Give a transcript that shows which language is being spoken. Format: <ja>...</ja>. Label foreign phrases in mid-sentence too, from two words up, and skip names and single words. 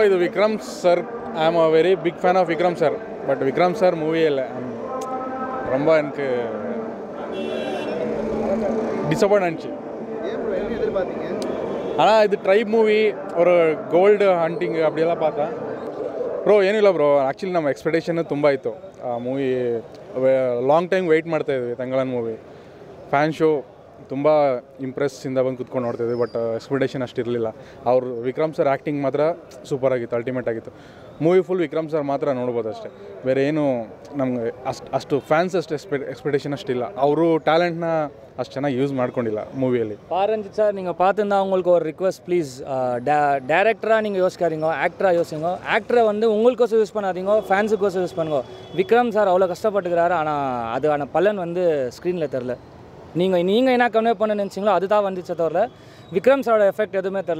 <ta>இது விக்ரம் சார்,</ta> <en>I am a very big fan of Vikram sir.</en> <ta>பட் விக்ரம் சார் மூவியே இல்லை, ரொம்ப எனக்கு டிசப்பாயிண்ட் ஆனிச்சு. ஆனால் இது</ta> <en>tribe movie,</en> <ta>ஒரு</ta> <en>gold hunting</en> <ta>அப்படியெல்லாம் பார்த்தேன் ப்ರೋ.</ta> <kn>ಏನಿಲ್ಲ ಬ್ರೋ, ಆ್ಯಕ್ಚುಲಿ ನಮ್ಮ ಎಕ್ಸ್ಪೆಕ್ಟೇಷನ್ ತುಂಬ ಇತ್ತು. ಆ ಮೂವಿ</kn> <en>long time wait</en> <kn>ಮಾಡ್ತಾಯಿದ್ವಿ. ತಂಗಳನ್</kn> <en>movie fan show</en> <kn>ತುಂಬ ಇಂಪ್ರೆಸ್ಸಿಂದ ಬಂದು ಕುತ್ಕೊಂಡು ನೋಡ್ತಾಯಿದ್ವಿ. ಬಟ್ ಎಕ್ಸ್ಪೆಕ್ಟೇಷನ್ ಅಷ್ಟಿರಲಿಲ್ಲ. ಅವರು ವಿಕ್ರಮ್ ಸರ್ ಆ್ಯಕ್ಟಿಂಗ್ ಮಾತ್ರ ಸೂಪರಾಗಿತ್ತು, ಅಲ್ಟಿಮೇಟ್ ಆಗಿತ್ತು.</kn> <en>movie full</en> <kn>ವಿಕ್ರಮ್ ಸರ್ ಮಾತ್ರ ನೋಡ್ಬೋದು ಅಷ್ಟೇ, ಬೇರೆ ಏನು ನಮಗೆ ಅಷ್ಟು ಫ್ಯಾನ್ಸ್ ಅಷ್ಟು ಎಕ್ಸ್ಪೆಕ್ಟೇಷನ್ ಅಷ್ಟಿಲ್ಲ. ಅವರು ಟ್ಯಾಲೆಂಟ್ನ ಅಷ್ಟು ಚೆನ್ನಾಗಿ யூஸ் ಮಾಡ್ಕೊಂಡಿಲ್ಲ மூவிಯಲ್ಲಿ.</kn> <ta>ரஞ்சித் சார், நீங்கள் பார்த்துருந்தா உங்களுக்கு ஒரு</ta> <en>request please.</en> <ta>டேரக்டராக நீங்கள் யோசிக்காதீங்க, ஆக்டராக யோசிங்க. ஆக்டரை வந்து உங்களுக்கோசம் யூஸ் பண்ணாதீங்க, ஃபேன்ஸுக்கோசம் யூஸ் பண்ணுங்க. விக்ரம் சார் அவ்வளோ கஷ்டப்பட்டுக்கிறாரு, ஆனால் அதுக்கான பலன் வந்து ஸ்க்ரீனில் தெரில. நீங்கள் என்ன கன்வே பண்ண நினச்சிங்களோ அதுதான் வந்துச்சே தவிர விக்ரம் சாரோட எஃபெக்ட் எதுவுமே தெரில.</ta>